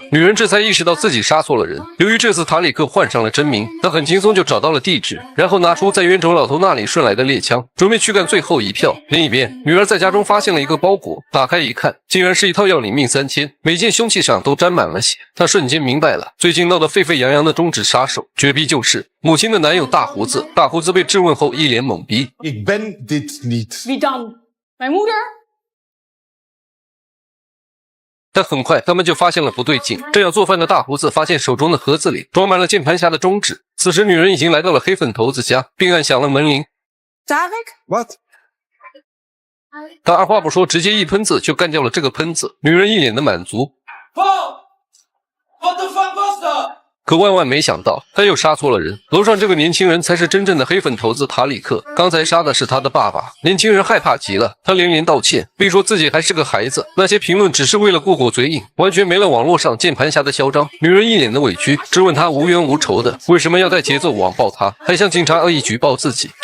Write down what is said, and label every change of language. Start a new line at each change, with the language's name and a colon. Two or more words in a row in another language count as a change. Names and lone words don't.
Chinese: 女人这才意识到自己杀错了人。由于这次塔里克换上了真名，她很轻松就找到了地址，然后拿出在冤种老头那里顺来的猎枪，准备去干最后一票。另一边，女儿在家中发现了一个包裹，打开一看，竟然是一套要领命3000，每件凶器上都沾满了血。她瞬间明白了，最近闹得沸沸扬扬的中指杀手，绝逼就是母亲的男友大胡子。大胡子被质问后一脸懵逼。
Dutch: Ik ben dit niet. Wie dan? Mijn moeder?
Chinese: 但很快他们就发现了不对劲，正要做饭的大胡子发现手中的盒子里装满了键盘侠的中指。此时女人已经来到了黑粉头子家，并按响了门铃。
Dutch: Tarek? Wat?
Chinese: 他二话不说，直接一喷子就干掉了这个喷子。女人一脸的满足。
Dutch: Wat de fuck was dat?
Chinese: 可万万没想到，他又杀错了人。楼上这个年轻人才是真正的黑粉头子塔里克，刚才杀的是他的爸爸。年轻人害怕极了，他连连道歉，并说自己还是个孩子。那些评论只是为了过过嘴瘾，完全没了网络上键盘侠的嚣张。女人一脸的委屈，质问他无冤无仇的，为什么要带节奏网暴他，还向警察恶意举报自己？